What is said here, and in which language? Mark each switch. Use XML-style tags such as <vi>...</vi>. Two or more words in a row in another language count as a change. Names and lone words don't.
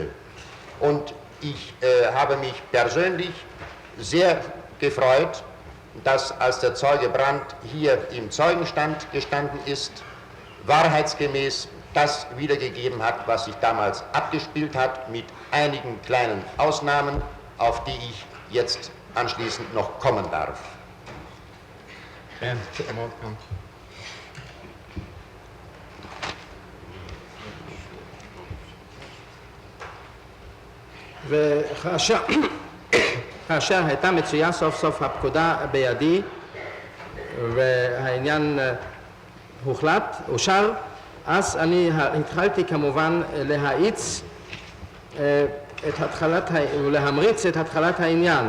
<de>Und ich habe mich persönlich sehr gefreut, dass als der Zeuge Brandt hier im Zeugenstand gestanden ist, wahrheitsgemäß das wiedergegeben hat, was sich damals abgespielt hat, mit einigen kleinen Ausnahmen, auf die ich jetzt anschließend noch kommen darf.</de> <he>וכאשר הייתה מצויה סוף סוף הפקודה בידי והעניין הוחלט, אושר, אז אני התחלתי כמובן להאיץ ולהמריץ את התחלת העניין.</he>